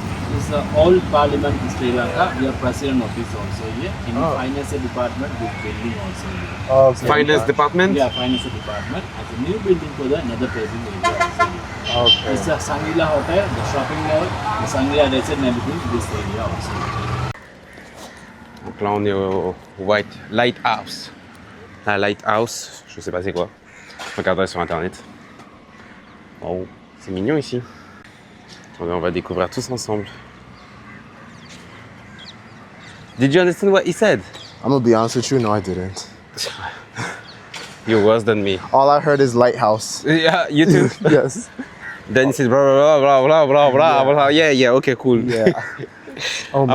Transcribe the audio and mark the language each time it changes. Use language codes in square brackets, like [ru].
[en] This is the old parliament in Sri Lanka. We have president office also here. In Oh. finance department, this building also here. Okay. Finance department? Yeah, finance department. As a new building for the another trading area also here. Okay. It's a Sangila Hotel, the shopping mall, the Sangila Desert and everything, this area also. [fr] Donc là, on est au Lighthouse. La Lighthouse, je sais pas c'est quoi. Je regarderai sur internet. Oh, c'est mignon ici. Attendez, on va découvrir tous ensemble. [en] Did you understand what he said? I'm gonna be honest with you, no, I didn't. You're worse than me. All I heard is lighthouse. Yeah, you too. Yes. Then he said blah blah blah blah blah blah blah blah. Yeah, yeah, okay, cool. Yeah. Oh my